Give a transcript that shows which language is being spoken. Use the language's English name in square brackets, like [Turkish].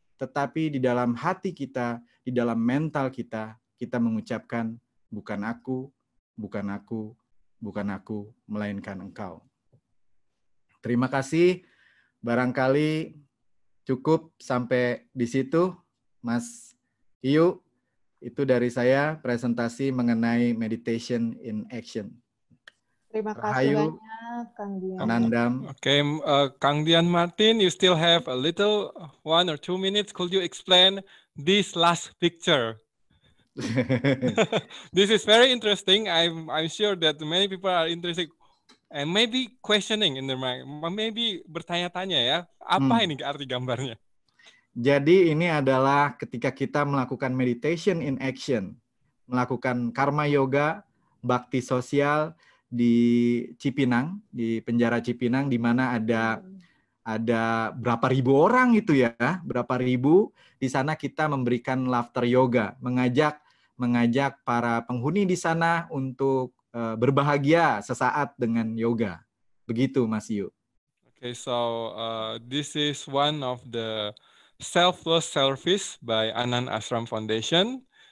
[Indonesian] Tetapi di dalam hati kita, di dalam mental kita, kita mengucapkan bukan aku, bukan aku, bukan aku, melainkan engkau. Terima kasih. Barangkali cukup sampai di situ, Mas Iyu. Itu dari saya presentasi mengenai [English] meditation in action. [Indonesian] Terima kasih Rahayu, banyak, Kang Dian. Anandam. [English] Okay, Kang Dian Martin, you still have a little 1 or 2 minutes. Could you explain this last picture? This is very interesting. I'm sure that many people are interested and maybe questioning in their mind. [Indonesian] Maybe bertanya-tanya ya, apa ini arti gambarnya? Jadi ini adalah ketika kita melakukan [English] meditation in action, [Indonesian] melakukan karma yoga, bakti sosial di Cipinang, di penjara Cipinang, di mana ada berapa ribu orang itu ya, berapa ribu. Di sana kita memberikan laughter yoga, mengajak para penghuni di sana untuk berbahagia sesaat dengan yoga. Begitu, Mas Yu. [English] Okay, so this is one of the selfless service by Anand Ashram Foundation.